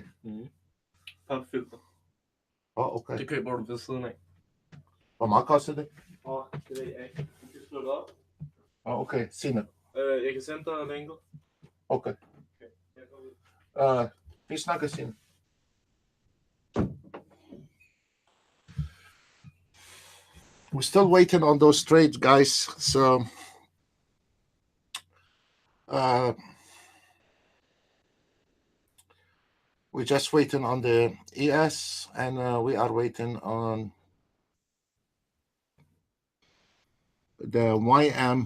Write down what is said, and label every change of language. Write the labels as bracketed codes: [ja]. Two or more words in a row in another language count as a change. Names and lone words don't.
[da] Popfilter. Okay. Det køber du ved siden af. Hvor meget koster det? Det ved jeg ikke. Du kan slå det op. Okay, Signe. Jeg kan sende dig linket. Okay. Vi snakker, Signe. [en] We're still waiting on those trades, guys. So we're just waiting on the ES, and we are waiting on the YM.